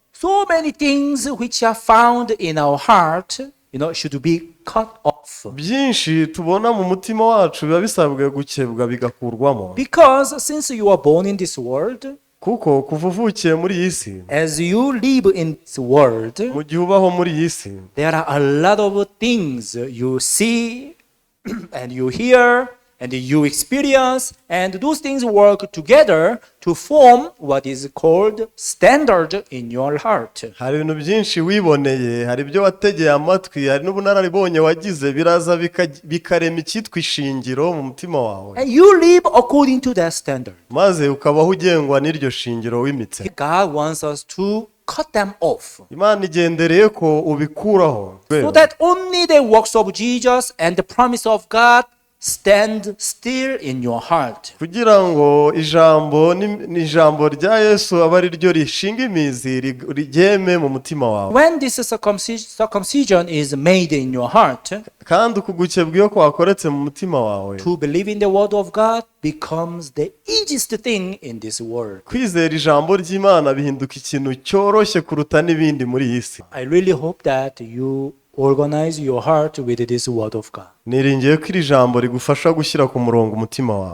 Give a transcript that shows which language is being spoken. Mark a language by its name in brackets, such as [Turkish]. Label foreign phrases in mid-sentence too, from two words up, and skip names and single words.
[English] so many things which are found in our heart, should be cut off. [Kinyarwanda] byinshi tubona mu mutima wacu biba bisabwe gukebwa bigakurwamo. [English] Because since you are born in this world, [Kinyarwanda] kuko kuva uvukiye muri iyi si, [English] as you live in this world, [Kinyarwanda] mu gihe ubaho muri iyi si, [English] there are a lot of things you see and you hear and you experience, and those things work together to form what is called standard in your heart. [Kinyarwanda] hari ibintu byinshi wiboneye, hari ibyo wategeye amatwi, hari n'ubunararibonye wagize, biraza bikarema icyitwa ishingiro mu mutima wawe, [English] And you live according to that standard. [Kinyarwanda] maze ukabaho ugengwa n'iryo shingiro wimitse. [English] God wants us to cut them off, [Kinyarwanda] Imana igendereye ko ubikuraho, [English] so that only the works of Jesus and the promise of God stand still in your heart. [Kinyarwanda] kugira ngo ijambo rya Yesu aba ari ryo rishinga imizi rigeme mu mutima wawe. [English] When this circumcision is made in your heart, [Kinyarwanda] kandi ukugukebwa iyo kwakoretse mu mutima wawe, [English] to believe in the word of God becomes the easiest thing in this world. [Kinyarwanda] kwizera ijambo ry'Imana bihinduka ikintu cyoroshye kuruta n'ibindi muri iyi si. [English] I really hope that you organize your heart with this word of God. [Kinyarwanda] niringiye ko iri jambo rigufasha gushyira ku murongo umutima wawe.